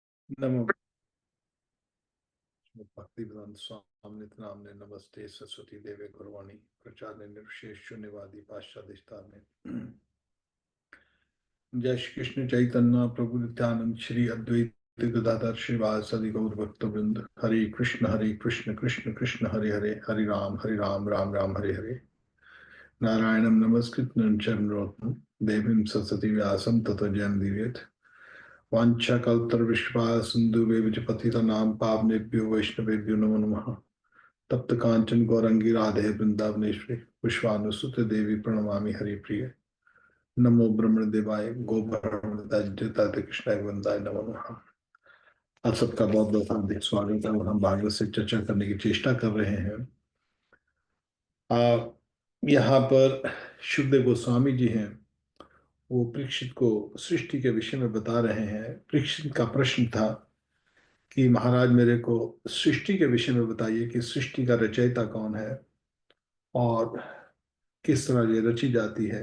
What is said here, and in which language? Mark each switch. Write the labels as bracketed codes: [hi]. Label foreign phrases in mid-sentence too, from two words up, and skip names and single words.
[sa] नमो भक्ति वेदांत स्वामी नामने नमस्ते सरस्वती देवे गुरुवाणी प्रचार्य निर्विशेष शून्यवादी पाश्चात्य में। जय श्री कृष्ण चैतन्य प्रभु नित्यानंद श्री अद्वैत गदाधर श्रीवासदि गौर भक्त वृंद। हरे कृष्ण कृष्ण कृष्ण हरे हरे, हरि राम राम राम हरे हरे। नारायणं नमस्कृत्य नरं चैव नरोत्तमं देवीं सरस्वती व्यासं ततो जयमुदीरयेत्। वाञ्छाकल्पतरुश्च सिन्धुभ्यश्च पतितानां पावनेभ्यो वैष्णवेभ्यो नमो नमः। तप्त कांचन गौरंगी राधे वृंदावनेश्वरी पुष्पानुसुते देवी प्रणमामि हरिप्रिय। नमो ब्रह्मण देवाय गो ब्रह्मणि कृष्णाय वंदाय नमो नमः। [hi] आप सबका बहुत बहुत हार्दिक स्वागत है और हम भागवत से चर्चा करने की चेष्टा कर रहे हैं। यहाँ पर शुभदेव गोस्वामी जी हैं, वो परीक्षित को सृष्टि के विषय में बता रहे हैं। परीक्षित का प्रश्न था कि महाराज मेरे को सृष्टि के विषय में बताइए कि सृष्टि का रचयिता कौन है और किस तरह ये रची जाती है।